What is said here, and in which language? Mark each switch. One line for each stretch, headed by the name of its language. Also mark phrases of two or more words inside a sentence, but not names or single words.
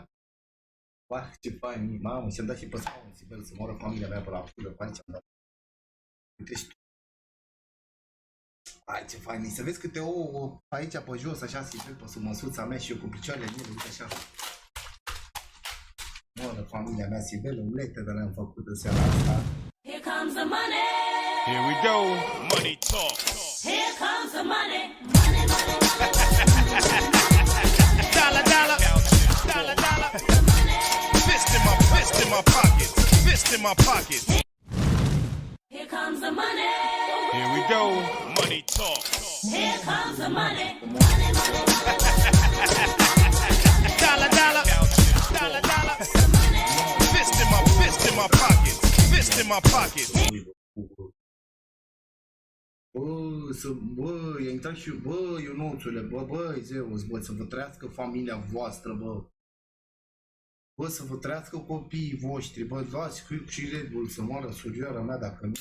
Romanian: Uah, ce fain, mamă, și-am dat și pe scaun, Sibel, să moară familia mea pe la pulă, pe aici am dat. Uite și tu. Ai, ce fain, să vezi câte ouă aici pe jos, așa, Sibel, pe sub măsuța mea și eu cu picioarele mele, uite așa. Moară familia mea, Sibel, omlete de le-am făcut în seara asta.
English: Here comes the money. Here we go. Money talk. Here comes the money. Money, money, money, money. Dollar, dollar. Dollar, dollar. Fist in my pocket. Fist in my pocket. Here comes the money. Here we go. Money talk. Here comes the money. Dollar, dollar. Dollar, dollar. Fist in my pocket. Fist in my pocket.
Romanian: Bă, i-a intrat și bă, Ionuțule, băi, Zeus, bă, să vă trăiască familia voastră, bă. Bă, să vă trăiască copiii voștri, bă, luați și Red Bull să moară surioara mea, dacă nu.